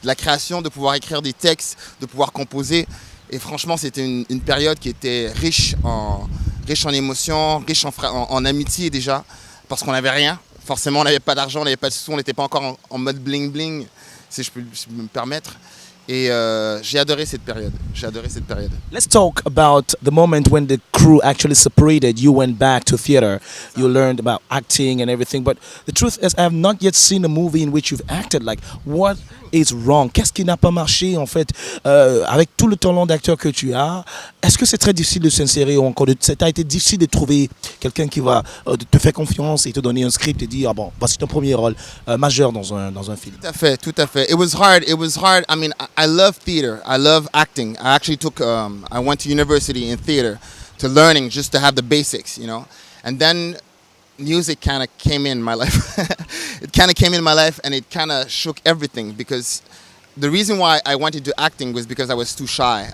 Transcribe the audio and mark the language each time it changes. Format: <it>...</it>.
<fr>La création, de pouvoir écrire des textes, de pouvoir composer. Et franchement, c'était une période qui était riche en émotions, riche en amitié déjà. Parce qu'on n'avait rien. Forcément, on n'avait pas d'argent, on n'avait pas de sous, on n'était pas encore en mode bling-bling, si je peux me permettre. Et j'ai adoré cette période. J'ai adoré cette période.</fr> <en>Let's talk about the moment when the crew actually separated. You went back to theater. You learned about acting and everything. But the truth is, I have not yet seen a movie in which you've acted. Like, what is wrong?</en> <fr>Qu'est-ce qui n'a pas marché, en fait, avec tout le talent d'acteur que tu as? Est-ce que c'est très difficile de s'insérer ou encore ça a été difficile de trouver quelqu'un qui va te faire confiance et te donner un script et dire, ah bon, voici ton premier rôle majeur dans un film? Tout à fait, tout à fait.</fr> <en>It was hard. It was hard. I mean, I love theater. I love acting. I actually took, I went to university in theater to learning just to have the basics, you know. And then music kind of came in my life. It kind of came in my life and it kind of shook everything because the reason why I went into acting was because I was too shy.</en>